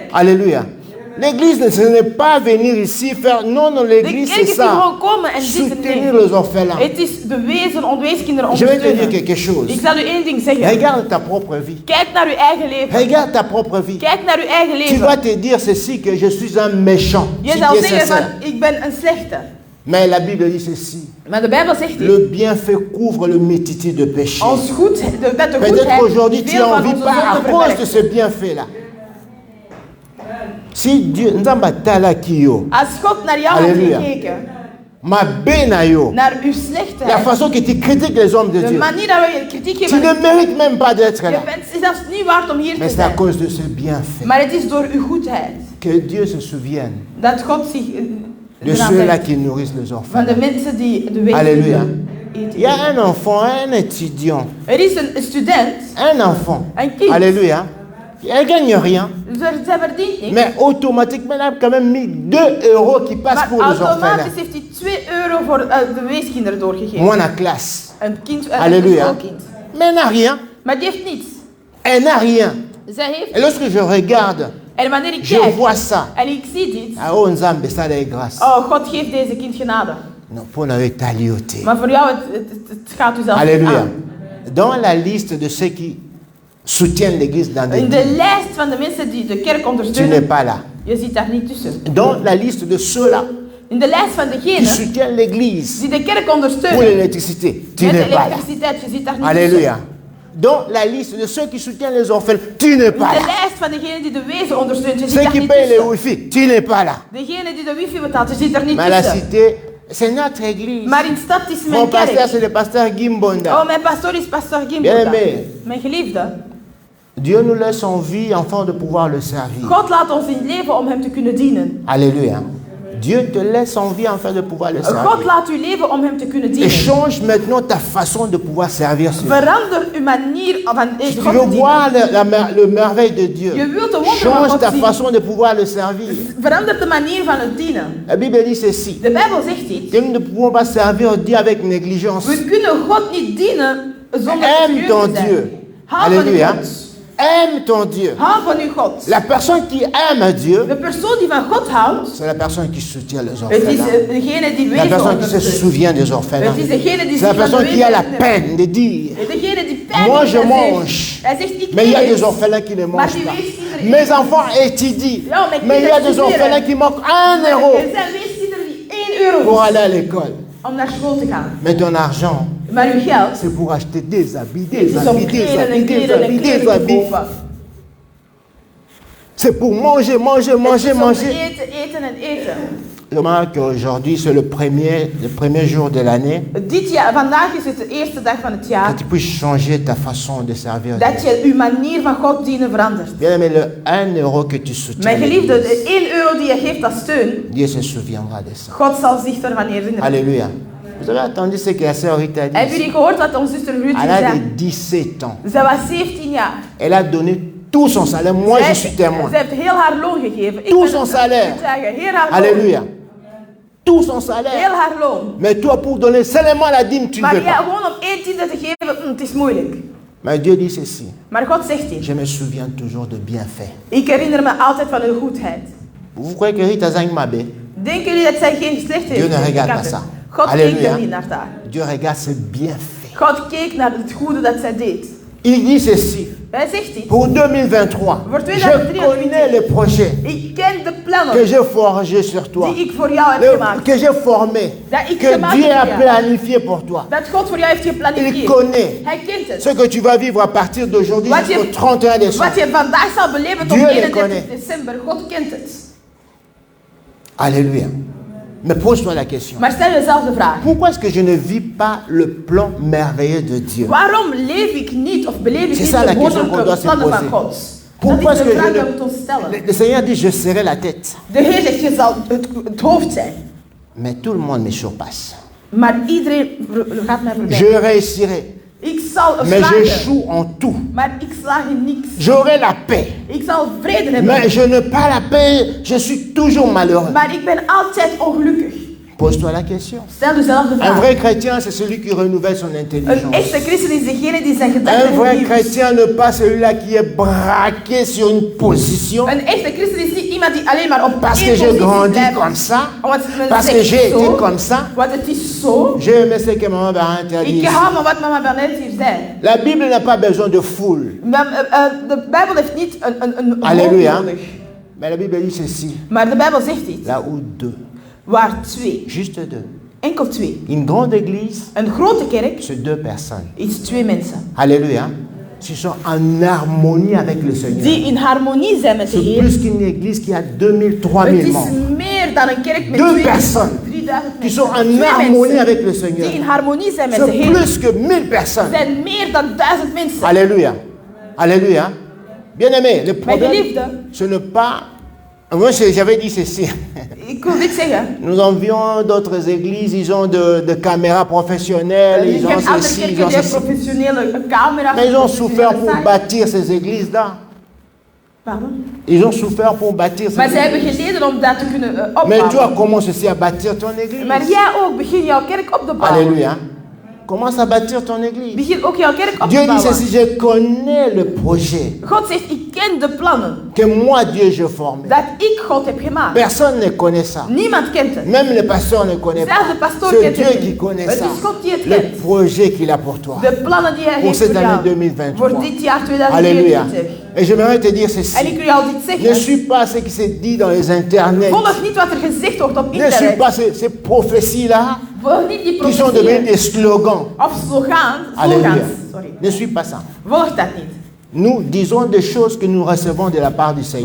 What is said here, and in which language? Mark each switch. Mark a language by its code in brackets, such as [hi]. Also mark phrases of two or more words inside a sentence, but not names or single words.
[fr] Alléluia. L'église, ce n'est pas venir ici faire... Non, non, De l'église, [nl] kerk [fr] c'est [nl] is niet [fr] ça. [nl] gewoon komen en zitten. [fr] Soutenir [nl] Nee. [fr] les orphelins. [nl] Het is de weeskinderen [fr] Je vais te dire [nl] ondersteunen. [fr] quelque chose. [nl] Ik zal u één ding zeggen. [fr] Regarde ta propre vie. [nl] Kijk naar uw eigen leven. [fr] Regarde ta propre vie. [nl] Kijk naar uw eigen [fr] Tu vas [nl] leven. [fr] te dire ceci, que je suis un méchant. [nl] Je [fr] Si [nl] zal [fr] tu es [nl] zeggen [fr] sincère. [nl] van, ik ben een slechte. [fr] Mais la Bible dit ceci. [nl] Maar de Bijbel zegt dit. [fr] Le bienfait couvre le multitude de péchés. [nl] Ons goed, dat de [fr] Peut-être [nl] goedheid [fr] qu'aujourd'hui tu [nl] veel [fr] en [nl] van [fr] vis [nl] onze [fr] pas à [nl] zonden [fr] cause de [nl] verbergt. [fr] ce bienfait-là. Si Dieu, [ln] Nzamba tala kiyo, [nl] Als God naar jou had [fr] Alléluia. [nl] gekeken, [ln] ma benayo, [nl] naar uw [fr] la [nl] slechtheid, [fr] façon que tu critiques les hommes de [nl] de [fr] Dieu, [nl] manier dat we kritiek [fr] tu [nl] geven, [fr] ne mérites même pas d'être [nl] je [fr] là. [nl] bent zelfs niet waard om hier [fr] Mais [nl] te [fr] c'est à [nl] zijn. [fr] cause de ce bienfait [nl] Maar het is door uw goedheid [fr] que Dieu se souvienne [nl] dat God zich [fr] de [nl] eraan [fr] ceux-là [nl] denkt. [fr] qui nourrissent les [nl] Van [fr] orphelins. [nl] de mensen die de [fr] Alléluia. [nl] eten. [fr] Il y a un enfant, un étudiant, [nl] Er is een student, [fr] un enfant. [nl] een kind. [fr] Alléluia. Elle gagne rien. [nl] Zij verdient niks. [fr] Mais automatiquement, elle a quand même mis 2 € qui passent [nl] Maar [fr] pour les orphelins. [nl] automatisch heeft hij 2 euro voor de weeskinderen doorgegeven. [fr] Moi, la classe. [nl] Een kind, een [fr] Alléluia. [nl] schoolkind. [fr] Mais elle n'a rien. [nl] Maar die heeft niets. [fr] Elle n'a rien. [nl] Zij heeft. [fr] Et lorsque je regarde, [nl] En wanneer ik [fr] je [nl] kijk [fr] vois ça. [nl] en ik zie dit, [fr] Ah, oh, Nzambe, ça est grâce. [nl] oh, God geeft deze kind genade. [fr] Non, pour nous talioté. [nl] Maar voor jou, het gaat u zelf [fr] Alléluia. [nl] aan. [fr] Dans la liste de ceux qui soutiennent l'église dans des [nl] In de lijst van de mensen die de kerk [fr] tu n'es [nl] ondersteunen, [fr] pas là. [nl] je zit daar niet tussen. [fr] Dans la liste de ceux-là [nl] In de lijst van [fr] qui [nl] degenen [fr] soutiennent l'église [nl] die de kerk [fr] pour [nl] ondersteunen, [fr] l'électricité, tu [nl] met de [fr] n'es pas là. [nl] elektriciteit, je zit daar niet [fr] Alléluia. Dans la liste de ceux qui soutiennent les orphelins, tu n'es [nl] tussen. [fr] pas [nl] In de [fr] là. [nl] lijst van degenen die de wezen ondersteunt, je zit [fr] Ceux [nl] daar [fr] qui [nl] niet [fr] payent les [nl] tussen. [fr] wifi, tu n'es pas là. [nl] Degene die de wifi betaalt, je zit daar niet [fr] Mais la [nl] tussen. [fr] cité, c'est notre église. [nl] Maar in stad is [fr] Mon [nl] mijn [fr] pasteur, [nl] kerk. [fr] c'est le pasteur Gimbonda. [nl] Oh, mijn pastoor is pastor Gimbo. [fr] Bien-aimé. [nl] Mijn geliefde. [fr] Dieu nous laisse en vie afin de pouvoir le servir. [nl] God laat ons in leven om hem te kunnen dienen. [fr] Alléluia. Dieu te laisse en vie afin de pouvoir le [nl] God [fr] servir. [nl] laat u leven om hem te kunnen [fr] Et [nl] dienen. [fr] change maintenant ta façon de pouvoir servir ce Dieu. [nl] Verander uw manier van [fr] Si tu [nl] God [fr] veux [nl] te [fr] voir [nl] dienen. [fr] le merveille de Dieu, [nl] Je wilt de wonderen van [fr] change [nl] God [fr] ta [nl] zien. [fr] façon de pouvoir le servir. [nl] Verander de manier van het dienen. [fr] La Bible dit ceci. [nl] De Bijbel zegt dit. [fr] Que nous ne pouvons pas servir Dieu avec négligence. [nl] We kunnen God niet dienen zonder [fr] Aime [nl] serieus [fr] ton [nl] te zijn. [fr] Dieu. [nl] Hou van uw [fr] Alléluia. [nl] God. [fr] Aime ton Dieu. [nl] Hou van uw God. [fr] La personne qui aime Dieu, [nl] De persoon die van God houdt, [fr] c'est la personne qui soutient les [nl] het is [fr] orphelins. [nl] degene die [fr] La [nl] wezen [fr] personne qui se [nl] ondersteunt. [fr] souvient des orphelins. [nl] Het is degene die [fr] C'est la [nl] zich van de [fr] personne qui a la [nl] wezen [fr] peine de dire, [nl] degene die pijn [fr] moi [nl] heeft [fr] je [nl] en [fr] mange. [nl] zegt. Hij zegt, ik [fr] Mais il y a [nl] eet. [fr] des orphelins qui ne [nl] Maar [fr] mangent [nl] die [fr] pas. [nl] weeskinderen [fr] Mes [nl] eten. [fr] enfants étudient. [nl] Ja, mijn [fr] Mais il y a [nl] kinderen [fr] des [nl] studeren. [fr] orphelins qui manquent 1 [nl] Er [fr] euro [nl] zijn weeskinderen die 1 euro [fr] pour aller à l'école. [nl] om naar school te gaan. [fr] Mais ton argent, [nl] Maar uw geld [fr] c'est pour acheter des habits, [nl] het [fr] des [nl] is om [fr] habits, des [nl] kleren en [fr] habits, des [nl] kleren en [fr] habits, des [nl] kleren te [fr] habits. [nl] kopen. [fr] C'est pour manger, manger, [nl] Het [fr] manger, [nl] is om [fr] manger. [nl] eten, eten en eten. [fr] Remarque qu'aujourd'hui, c'est le premier jour de l'année. [nl] Vandaag is het de eerste dag van het [fr] Que [nl] jaar [fr] tu puisses changer ta façon de servir [nl] dat [fr] Dieu. [nl] je uw manier van God dienen verandert. [fr] Bien aimé, le 1 euro que tu soutiens, [nl] Mijn geliefde, [fr] l'Église, [nl] de 1 euro die je geeft als steun, [fr] Dieu se souviendra de ça. [nl] God zal zich ervan herinneren. [fr] Alléluia. Vous avez entendu ce que la sœur Rita a dit? [nl] Hebben jullie gehoord wat onze zuster Ruud [fr] Elle a [nl] zei? [fr] 17 ans. [nl] Zij was 17 jaar. [fr] Elle a donné tout son salaire. Moi, je suis témoin. [nl] Ze heeft heel haar loon gegeven. Ik [fr] Tout [nl] ben [fr] son [nl] het [fr] salaire. [nl] te zeggen. Heel haar loon. [fr] Alléluia. Tout son [nl] Heel [fr] salaire. [nl] haar loon. [fr] Mais toi, pour donner seulement la dîme, tu ne [nl] Maar [fr] veux [nl] ja, [fr] pas. [nl] gewoon om 1 tiende te geven, het is moeilijk. [fr] Mais Dieu dit ceci. [nl] Maar God zegt hier, [fr] Je me souviens toujours de bienfaits. [nl] ik herinner me altijd van uw goedheid. [fr] Vous croyez que Rita Zang Mabé? [nl] Denken jullie dat zij geen slecht heeft? [fr] Dieu ne regarde pas ça. [nl] God keek [fr] Alléluia. [nl] er niet naar daar. [fr] Dieu regarde ses bienfaits. [nl] God keek naar het goede dat zij deed. [fr] Il dit ceci. [nl] Hij zegt dit. [fr] Pour 2023, [nl] Voor [fr] je [nl] 2023, [fr] connais les projets [nl] ik ken de plannen [fr] que j'ai forgés sur toi, [nl] die ik voor jou heb gemaakt. [fr] que j'ai formés, [nl] Dat ik [fr] que [nl] gemaakt [fr] Dieu [nl] heb [fr] a [nl] voor jou. [fr] planifié pour toi. [nl] Dat God voor jou heeft [fr] Il [nl] geplanificeerd. [fr] connaît [nl] Hij kent het. [fr] ce que tu vas vivre à partir d'aujourd'hui [nl] Wat [fr] jusqu'au [nl] je, [fr] 31 décembre. [nl] wat je vandaag zal beleven tot [fr] Dieu les [nl] 31 [fr] connaît. [nl] december. God kent het. [fr] Alléluia. Mais pose-toi la question. [nl] Maar stel jezelf de vraag. [fr] Pourquoi est-ce que je ne vis pas le plan merveilleux de Dieu? [nl] Waarom leef ik niet of beleef ik [fr] C'est [nl] niet [fr] ça la [nl] de [fr] question qu'on doit [nl] wonderlijke [fr] se [nl] plannen van [fr] poser. [nl] God? [fr] Pourquoi [nl] Dat [fr] est-ce [nl] is [fr] que [nl] de vraag [fr] je [nl] die we ons stellen. [fr] le Seigneur dit je serai la tête, [nl] De Heer zegt, je zal het hoofd zijn. [fr] mais tout le monde me surpasse. [nl] Maar iedereen gaat mij voorbij. [fr] Je réussirai, [nl] Ik zal [fr] mais [nl] slagen, [fr] j'échoue en tout. [nl] maar ik slaag in niks. [fr] J'aurai la paix, [nl] Ik zal vrede hebben, [fr] mais je n'ai pas la paix, je suis toujours malheureux. [nl] maar ik ben altijd ongelukkig. [fr] Pose-toi la question. [nl] Stel jezelf de [fr] Un [nl] vraag. [fr] vrai chrétien, c'est celui qui renouvelle son [nl] Een [fr] intelligence. [nl] echte christen is degene die zijn [fr] Un [nl] gedachten [fr] vrai [nl] vernieuwt. [fr] chrétien n'est pas celui-là qui est braqué sur une position [nl] Een echte christen is niet iemand die alleen maar op [fr] parce que [nl] één [fr] j'ai [nl] positie [fr] grandi [nl] blijft. [fr] comme ça, [nl] Want men [fr] parce que [nl] zegt [fr] j'ai [nl] zo, [fr] été comme ça. [nl] want het is zo. [fr] J'ai aimé ce que maman Barante a dit. [nl] Ik [fr] ici. [nl] hou van wat mama Bernard hier zei. [fr] La Bible n'a pas besoin de foule. [nl] De Bijbel heeft niet een [fr] Alléluia. [nl] hoop nodig. [fr] Mais la Bible dit ceci. [nl] Maar de Bijbel zegt dit. [fr] Là où deux, [nl] Waar twee, [fr] juste deux. [nl] enkel twee. [fr] Une grande église, [nl] Een grote kerk [fr] c'est deux personnes. [nl] is twee mensen. [fr] Alléluia. Qui sont en harmonie avec le Seigneur. [nl] Die in harmonie zijn met de [fr] C'est [nl] Heer. [fr] plus qu'une église qui a 2000, [nl] Het [fr] 3000 [nl] is [fr] membres. [nl] meer dan een kerk met [fr] Deux [nl] 2000, [fr] personnes [nl] 3000 [fr] qui [nl] mensen. [fr] sont en [nl] Twee [fr] harmonie [nl] mensen [fr] avec le Seigneur. [nl] die in harmonie zijn met de [fr] C'est [nl] Heer. [fr] plus que 1000 personnes. [nl] Zijn meer dan 1000 mensen. [fr] Alléluia. Alléluia. Bien aimé, le [nl] Mijn [fr] problème, [nl] geliefde, [fr] ce n'est pas... Moi, j'avais dit ceci. [nl] ik wil dit zeggen. [fr] Nous envions d'autres églises, ils ont de caméras professionnelles, [nl] Je [fr] ils ont [nl] hebt andere [fr] ceci, ils [nl] kerken [fr] ont [nl] die [fr] ceci. [nl] professionele camera's. [fr] Mais ils ont souffert pour [nl] professionele [fr] bâtir ces églises-là. Pardon? Ils ont souffert pour bâtir ces [nl] Maar zij hebben [fr] églises. [nl] geleden om dat te kunnen [fr] Mais toi, [nl] opbouwen. [fr] commence aussi à bâtir ton église. [nl] Maar jij ook, begin jouw kerk op te bouwen. [fr] Alléluia. Commence à bâtir ton église. [nl] Begin ook jouw kerk op [fr] Dieu [nl] te [fr] dit [nl] bouwen. [fr] ceci, je connais le projet [nl] God zegt, ik ken de plannen [fr] que moi, Dieu, je formé. [nl] dat ik God heb gemaakt. [fr] Personne ne connaît ça. [nl] Niemand kent het. [fr] Même le pasteur ne connaît [nl] Zelfs [fr] pas. [nl] de pastoor [fr] C'est [nl] kent [fr] Dieu [nl] het [fr] qui [nl] niet. [fr] connaît [nl] Het [fr] ça. [nl] is God die het [fr] Le [nl] kent. [fr] projet qu'il a pour toi. [nl] De plannen die hij [fr] Pour [nl] heeft [fr] cette [nl] voor [fr] année [nl] jou. [fr] 2023. [nl] Voor dit jaar [fr] Alléluia. [nl] 2023. [fr] Et j'aimerais te dire [nl] En ik [fr] ceci. [nl] wil jou dit [fr] Ne [nl] zeggen. [fr] suis pas ce qui se dit dans les internets. [nl] Volg niet wat er gezegd wordt op [fr] Ne suis [nl] internet. [fr] pas ces prophéties-là [nl] Volg niet die [fr] qui sont devenues [nl] profetieën. [fr] des slogans. [nl] Of slogans. [fr] Alléluia. [nl] Sorry. [fr] Ne suis pas ça. [nl] Volg dat niet. [fr] Nous disons des choses que nous recevons de la part du Seigneur.